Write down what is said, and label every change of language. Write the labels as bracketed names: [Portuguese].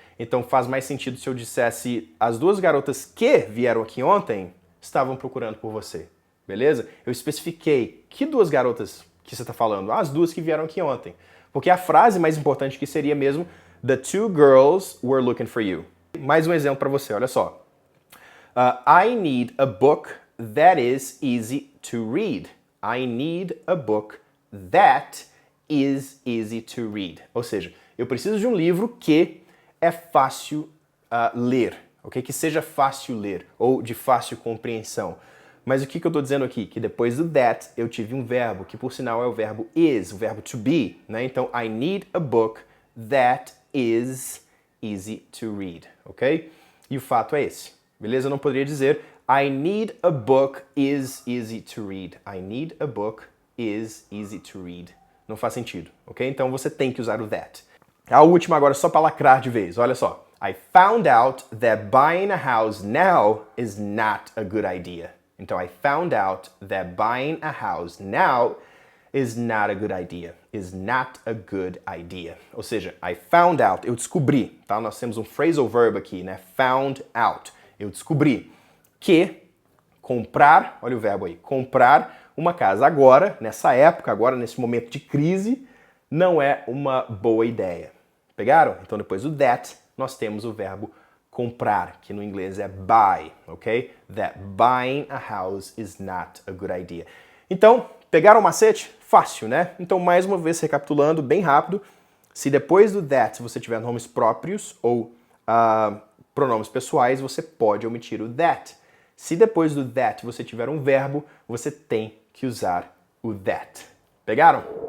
[Portuguese] Então faz mais sentido se eu dissesse as duas garotas que vieram aqui ontem estavam procurando por você. Beleza? Eu especifiquei que duas garotas que você está falando? As duas que vieram aqui ontem. Porque a frase mais importante aqui seria mesmo [English] The two girls were looking for you. [Portuguese] Mais um exemplo para você, olha só. [English] I need a book that is easy to read. I need a book that is easy to read. [Portuguese] Ou seja, eu preciso de um livro que é fácil ler, ok? Que seja fácil ler ou de fácil compreensão. Mas o que eu estou dizendo aqui? Que depois do that eu tive um verbo, que por sinal é o verbo is, o verbo to be, né? [English] Então, I need a book that is easy to read, ok? [Portuguese] E o fato é esse, beleza? Eu não poderia dizer [English] I need a book is easy to read. I need a book is easy to read. [Portuguese] Não faz sentido, ok? Então você tem que usar o that. A última agora só para lacrar de vez, olha só. [English] I found out that buying a house now is not a good idea. Então, I found out that buying a house now is not a good idea. Is not a good idea. [Portuguese] Ou seja, [English] I found out, [Portuguese] eu descobri, tá? Nós temos um phrasal verb aqui, né? Found out. Eu descobri que comprar, olha o verbo aí, comprar uma casa agora, nessa época, agora nesse momento de crise, não é uma boa ideia. Pegaram? Então, depois do that, nós temos o verbo comprar, que no inglês é buy, ok? [English] That buying a house is not a good idea. [Portuguese] Então, pegaram o macete? Fácil, né? Então, mais uma vez, recapitulando bem rápido, se depois do that você tiver nomes próprios ou pronomes pessoais, você pode omitir o that. Se depois do that você tiver um verbo, você tem que usar o that. Pegaram?